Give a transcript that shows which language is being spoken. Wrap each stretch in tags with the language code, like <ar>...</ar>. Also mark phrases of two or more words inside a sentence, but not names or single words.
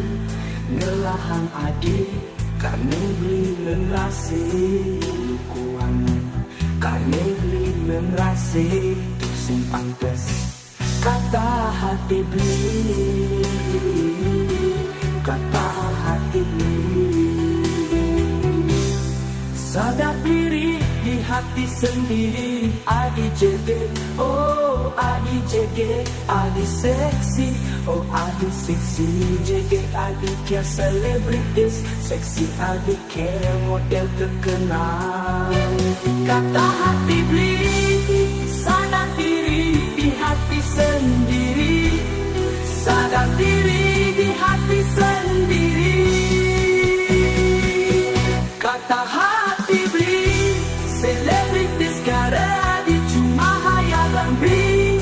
<id>Ngelahang adil karena beli merasa kuang, karena beli merasa sing pantes. Kata hati beli, kata hati beli. Sadar diri di hati sendiri.</id> <ban>Adi jeget, oh adi jeget, adi seksi, oh adi seksi. Jeget adi kia selebritis, seksi adi kia</ban> <id>model terkenal. Kata hati beli, sadar diri di hati sendiri. Sadar diri di hati sendiri. Kata hati beli, selebritis karena di cuma hayalan beli.</id>